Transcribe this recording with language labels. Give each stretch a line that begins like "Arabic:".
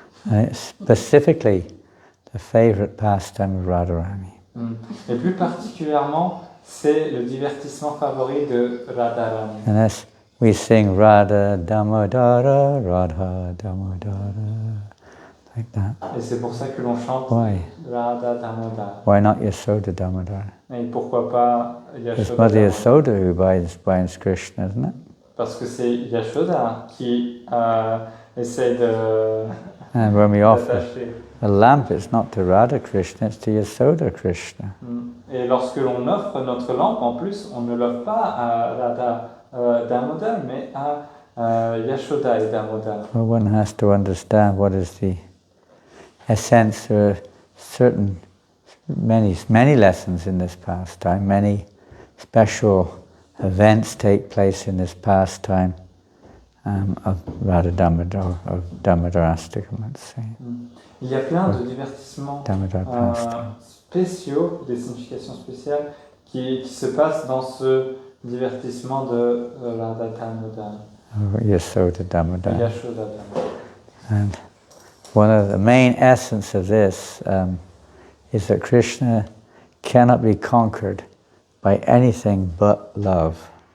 English: And it's specifically the favorite pastime of Radharani.
French: Et plus particulièrement, c'est le divertissement favori de Radharani.
English: And as we sing Radha Damodara, Radha Damodara, like that.
French: Et c'est pour ça que l'on chante
English: Why?
French: Radha Damodar.
English: Why not Yashoda Damodara?
French: Et pourquoi pas
English: It's Yashoda Mother Damodar? Yashoda who binds Krishna, isn't it?
French: Parce que c'est Yashoda qui essaie de
English: And when we offer
French: d'attacher.
English: a lamp, it's not to Radha Krishna, it's to Yashoda Krishna.
French: Et lorsque l'on offre notre lampe, en plus, on ne l'offre pas à Radha Damodar, mais à Yashoda et Damodar.
English: Well, one has to understand what is the essence. There are many lessons in this pastime, many special events take place in this pastime of Radha Damodar, of Damodarastakam, let's say.
French: Il y a plein de divertissements
English: Damodar pastime.
French: spéciaux, des significations spéciales qui se passent dans ce divertissement de Radha Damodar,
English: Yashoda Damodar. Yashoda Damodar. And one of the main essence of this is that Krishna cannot be conquered by anything but love.